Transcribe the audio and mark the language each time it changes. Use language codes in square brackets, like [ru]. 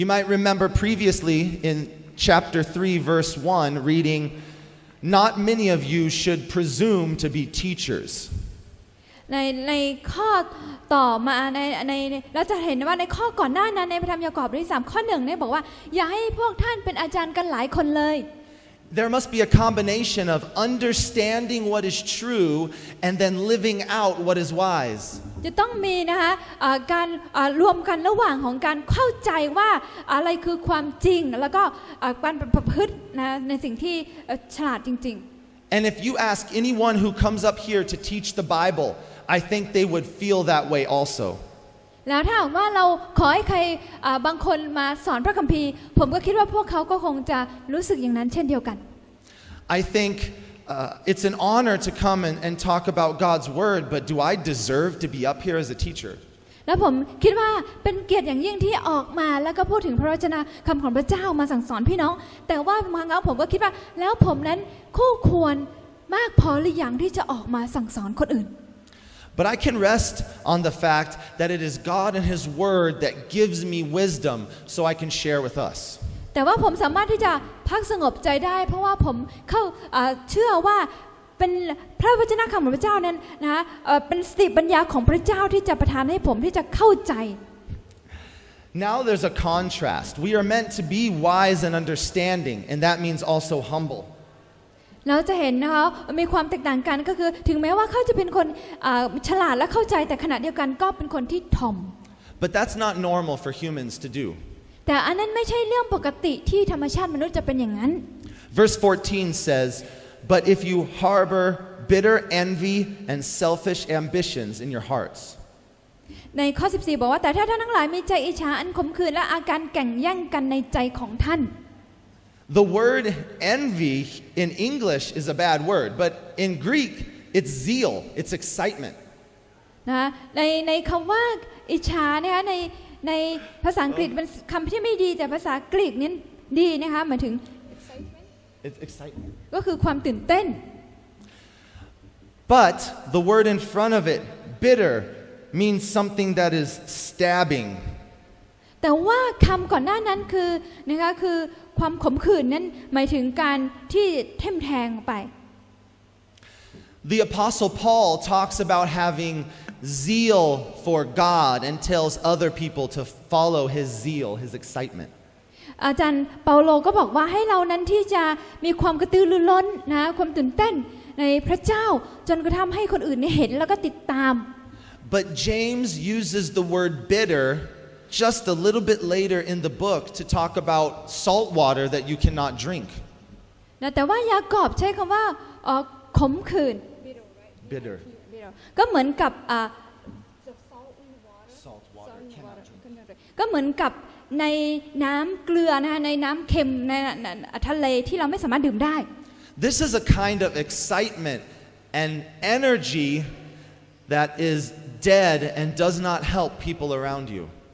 [en] You might remember previously in chapter 3 verse 1 reading, "Not many of you should presume to be teachers." [th] ในข้อต่อมาในเราจะเห็นว่าในข้อก่อนหน้านั้นในพระธรรมยากอบบทที่3ข้อ1เนี่ยบอกว่าอย่าให้พวกท่านเป็นอาจารย์กันหลายคนเลย [en] There must be a combination of understanding what is true and then living out what is wise. [th] จะต้องมีนะคะการรวมกันระหว่างของการเข้าใจว่าอะไรคือความจริงแล้วก็การประพฤตินะในสิ่งที่ฉลาดจริงๆ [en] And if you ask anyone who comes up here to teach the Bible, I think they would feel that way also. [th] แล้วถ้าว่าเราขอให้ใครบางคนมาสอนพระคัมภีร์ผมก็คิดว่าพวกเขาก็คงจะรู้สึกอย่างนั้นเช่นเดียวกัน [en] I think it's an honor to come and talk about God's word, but do I deserve to be up here as a teacher? [th] แล้วผมคิดว่าเป็นเกียรติอย่างยิ่งที่ออกมาแล้วก็พูดถึงพระวจนะคำของพระเจ้ามาสั่งสอนพี่น้องแต่ว่าบางครั้งผมก็คิดว่าแล้วผมนั้นคู่ควรมากพอหรือยังที่จะออกมาสั่งสอนคนอื่น [en] But I can rest on the fact that it is God and His Word that gives me wisdom so I can share with us. [th] แต่ว่าผมสามารถที่จะพักสงบใจได้เพราะว่าผมเชื่อว่าเป็นพระวจนะคำของพระเจ้านั้นนะเป็นสติปัญญาของพระเจ้าที่จะประทานให้ผมที่จะเข้าใจ [en] Now there's a contrast. We are meant to be wise and understanding, and that means also humble. [th] เราจะเห็นนะคะมีความแตกต่างกันก็คือถึงแม้ว่าเขาจะเป็นคนฉลาดและเข้าใจแต่ขณะเดียวกันก็เป็นคนที่ถ่อม [en] But that's not normal for humans to do. [th] แต่อันนั้นไม่ใช่เรื่องปกติที่ธรรมชาติมนุษย์จะเป็นอย่างนั้น [en] Verse 14 says, "But if you harbor bitter envy and selfish ambitions in your hearts." [th] ในข้อ14บอกว่าแต่ถ้าท่านทั้งหลายมีใจอิจฉาอันขมขื่นและอาการแข่งแย่งกันในใจของท่าน [en] The word envy in English is a bad word, but in Greek It's zeal, it's excitement. [th] นะในคำว่าอิจฉานะคะในภาษาอังกฤษเป็นคำที่ไม่ดีแต่ภาษากรีกนี้ดีนะคะหมายถึง [en] It's excitement. [th] ก็คือความตื่นเต้น [en] But the word in front of it, bitter, means something that is stabbing. [th] แต่ว่าคำก่อนหน้านั้นคือนะคะคือความขมขื่นนั้นหมายถึงการที่ทิ่มแทงไป [en] The Apostle Paul talks about having zeal for God and tells other people to follow his zeal, his excitement. [th] อาจารย์เปาโลก็บอกว่าให้เรานั้นที่จะมีความกระตือรือร้นนะความตื่นเต้นในพระเจ้าจนกระทั่งให้คนอื่นเห็นแล้วก็ติดตาม [en] But James uses the word bitter just a little bit later in the book to talk about salt water that you cannot drink. [th] นะแต่ว่ายากอบใช้คำว่าขมขื่น [en] Bitter. [th] ก็เหมือนกับ [en] Salt water cannot drink. [th] ก็เหมือนกับในน้ำเกลือนะคะในน้ำเค็มในทะเลที่เราไม่สามารถดื่มได้ [en] This is a kind of excitement and energy that is dead and does not help people around you.